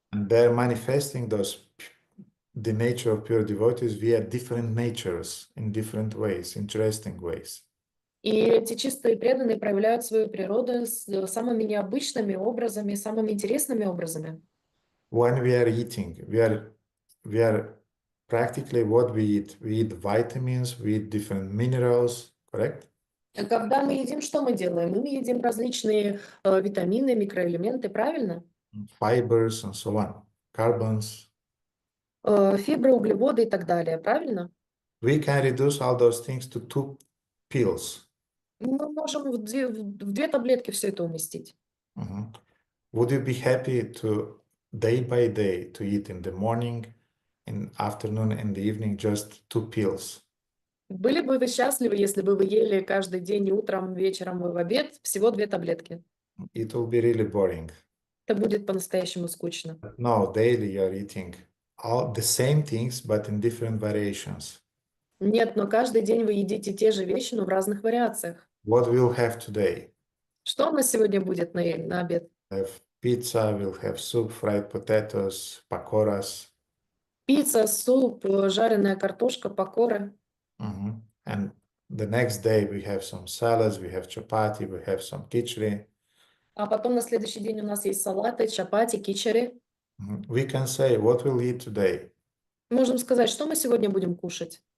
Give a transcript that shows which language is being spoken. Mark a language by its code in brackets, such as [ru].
[en] And they're manifesting the nature of pure devotees via different natures in different ways, interesting ways. [ru] И эти чистые преданные проявляют свою природу самыми необычными образами, самыми интересными образами. [en] When we are eating, we are practically what we eat. We eat vitamins, we eat different minerals, correct? [ru] Когда мы едим, что мы делаем? Мы едим различные витамины, микроэлементы, правильно? [en] Fibers and so on, carbons. [ru] Фибры, углеводы и так далее, правильно? [en] We can reduce all those things to 2 pills. [ru] Мы можем в две таблетки все это уместить. [en] Would you be happy to day by day to eat in the morning, in afternoon, in the evening, just 2 pills? [ru] Были бы вы счастливы, если бы вы ели каждый день утром, вечером и в обед всего 2 таблетки? [en] It will be really boring. [ru] Это будет по-настоящему скучно. [en] No, daily you're eating all the same things, but in different variations. [ru] Нет, но каждый день вы едите те же вещи, но в разных вариациях. [en] What we'll have today? [ru] Что у нас сегодня будет на обед? [en] We'll have pizza, we'll have soup, fried potatoes, pakoras. [ru] Пицца, суп, жареная картошка, покоры. [en] And the next day we have some salads, we have chapati, we have some khichdi. [ru] А потом на следующий день у нас есть салаты, чапати, кичери. [en] We can say what we'll eat today. [ru] Можем сказать, что мы сегодня будем кушать.